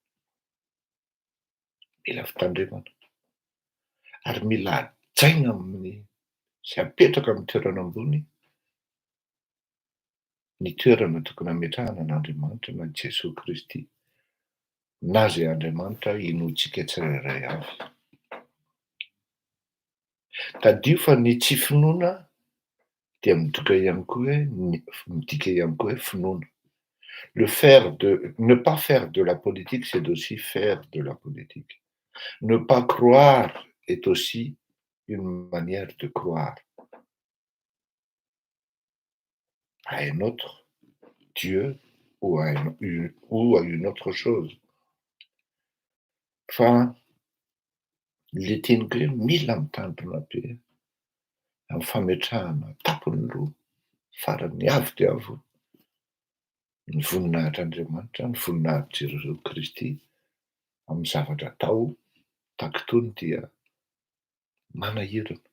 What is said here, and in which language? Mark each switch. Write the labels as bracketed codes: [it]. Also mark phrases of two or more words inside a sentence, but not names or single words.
[mg] mila fitandremana ary mila hajaina amin'ny sy apetraka amin'ny toerana ambony ny toerana tokony hametrahana n'Andriamanitra na Jesosy Kristy na zay Andriamanitra inoantsika tsirairay avy. Tadio fa ny tsy finoana dia midika ihany koa hoe finoana. [fr] Ne pas faire de la politique, c'est aussi faire de la politique. Ne pas croire est aussi une manière de croire à un autre Dieu ou à une autre chose. [mg] Fa le teny hoe mila mitandrina be amin'ny fametrahana tapony roa farany avo dia avo ny voninahitr'Andriamanitra, ny voninahitry Jesosy Kristy amin'ny zavatra atao tahaka itony dia manahirana.